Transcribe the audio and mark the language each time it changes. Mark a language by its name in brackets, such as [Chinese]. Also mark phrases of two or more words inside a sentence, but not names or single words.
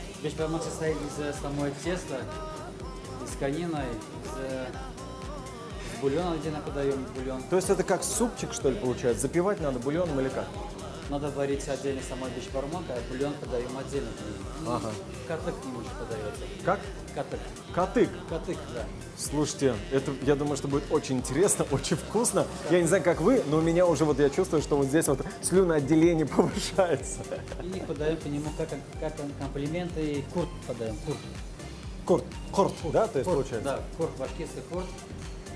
[Russian] Бешбармак состоит из самой теста, из конины, из бульона, где мы подаем бульон. То есть это как супчик, что ли, получается? Запивать надо бульоном или как? Надо варить отдельно самой бешбармак, а бульон подаем отдельно к нему. Ага. Катык к нему же подается. Как? Катык. Катык. Катык, да. Слушайте, это, я думаю, что будет очень интересно, очень вкусно. Я не знаю, как вы, но у меня уже вот я чувствую, что вот здесь вот слюноотделение повышается. И подаем по нему как комплименты и курт подаем. Курт. Курт, да, то есть получается? Да, курт, башкирский курт.